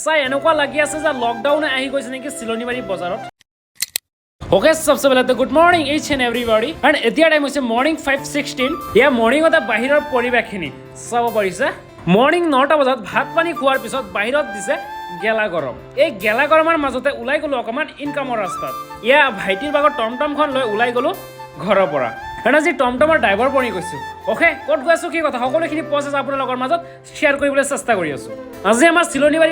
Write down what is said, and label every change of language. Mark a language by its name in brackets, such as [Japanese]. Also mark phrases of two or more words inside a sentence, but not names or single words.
[Assamese] চাই এনেকুৱা লাগি আছে যে লকডাউনে আহি গৈছে নেকি চিলনিবাৰী বজাৰত [Hindi] ओके सबसे पहले तो [English] good morning each and everybody and [Assamese] এতিয়া টাইম হৈছে মৰ্নিং 5:16 ইয়া মৰ্নিংতে বাহিৰৰ পৰিৱেশখিনি চাব পাৰিছে মৰ্নিং 9টা বজাত ভাত পানী খোৱাৰ পিছত বাহিৰত দিছে গেলা গৰম এই গেলা গৰমৰ মাজতে ওলাই গলো অকমান ইনকামৰ ৰাস্তাত ইয়া ভাইটিৰ বাগৰ টমটমখন লৈ ওলাই গলো ঘৰৰ পৰা এনাজি টমটমৰ ড্ৰাইভাৰ বনি গৈছো ওকে ক'ত গৈছো কি কথা সকলোখিনি প্ৰচেছ আপোনালোকৰ মাজত শ্বেয়াৰ কৰিবলৈ চেষ্টা কৰি আছো আজি আমাৰ চিলনিবাৰী